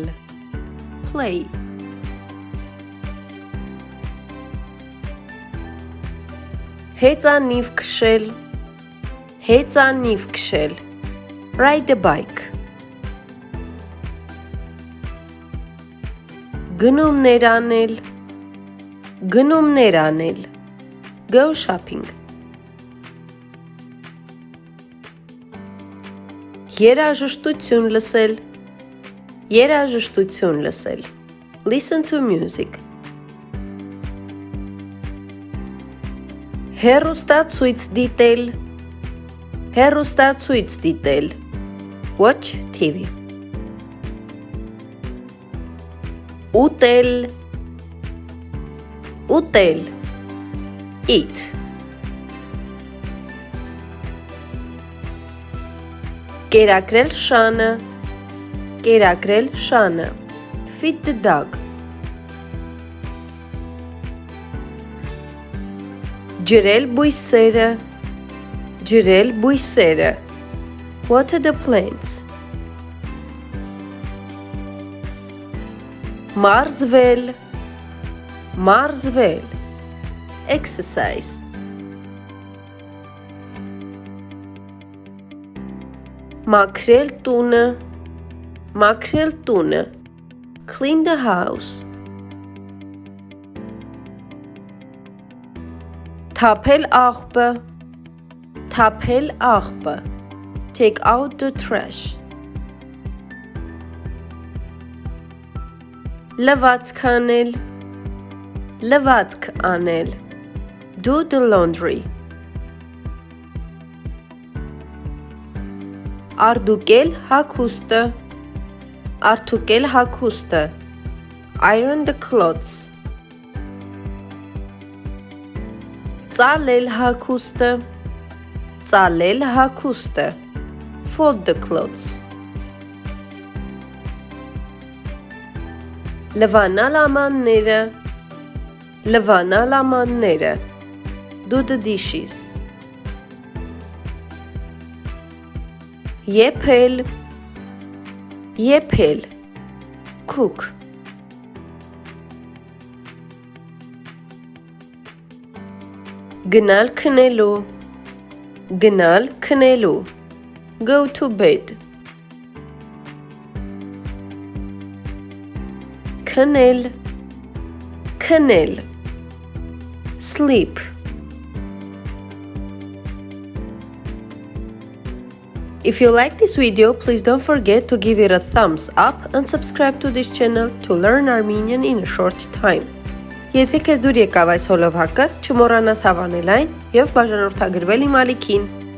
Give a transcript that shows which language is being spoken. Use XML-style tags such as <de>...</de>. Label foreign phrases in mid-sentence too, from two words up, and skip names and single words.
<en>Play.</en> <hy>Հեծանիվ քշել, հեծանիվ քշել.</hy> <en>Ride a bike.</en> <hy>Գնումներ անել, գնումներ անել.</hy> <en>Go shopping.</en> <hy>Երաժշտություն լսել, երաժշտություն լսել.</hy> <en>Listen to music.</en> <hy>Հեռուստացույց դիտել, հեռուստացույց դիտել.</hy> <en>Watch TV.</en> <hy>Ուտել, ուտել.</hy> <en>Eat.</en> <hy>Կերակրել շանը, կերակրել շանը.</hy> <en>Feed the dog.</en> <hy>Ջրել բույսերը, ջրել բույսերը.</hy> <en>Water the plants.</en> <hy>Մարզվել, մարզվել.</hy> <en>Exercise.</en> <hy>Մաքրել տունը, մաքրել տունը.</hy> <en>Clean the house.</en> <hy>Թափել աղբը, թափել աղբը.</hy> <en>Take out the trash.</en> <hy>Լվացք անել, լվացք անել.</hy> <en>Do the laundry.</en> <hy>Արդուկել հագուստը, արդուկել հագուստը.</hy> <en>Iron the clothes.</en> <hy>Ծալել հագուստը, ծալել հագուստը,</hy> <en>fold the clothes.</en> <hy>Լվանալ ամանները, լվանալ ամանները,</hy> <en>do the dishes.</en> <hy>Եփել, եփել, cook. Գնալ քնելու, գնալ քնելու,</hy> <en>go to bed.</en> <hy>Քնել, քնել,</hy> <en>sleep. If you like this video, please don't forget to give it a thumbs up and subscribe to this channel to learn Armenian in a short time.</en> <hy>Եթե քեզ դուր եկավ այս հոլովակը, չմոռանաս հավանել այն եւ բաժանորդագրվել իմ ալիքին։</hy>